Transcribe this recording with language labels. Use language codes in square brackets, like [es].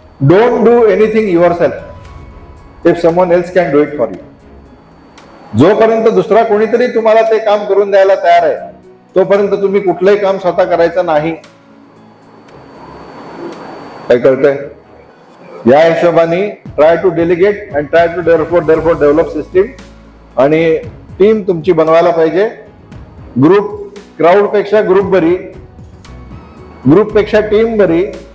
[en] Don't do anything yourself if someone else can do it for you. [mr] जोपर्यंत दुसरा कोणीतरी तुम्हाला ते काम करून द्यायला तयार आहे तोपर्यंत तुम्ही कुठलंही काम स्वतः करायचं नाही। काय कळतंय? या हिशोबाने [en] try to delegate and try to therefore develop [mr] system आणि टीम तुमची बनवायला पाहिजे। ग्रुप, क्राऊड पेक्षा ग्रुप बरी, ग्रुप पेक्षा टीम बरी।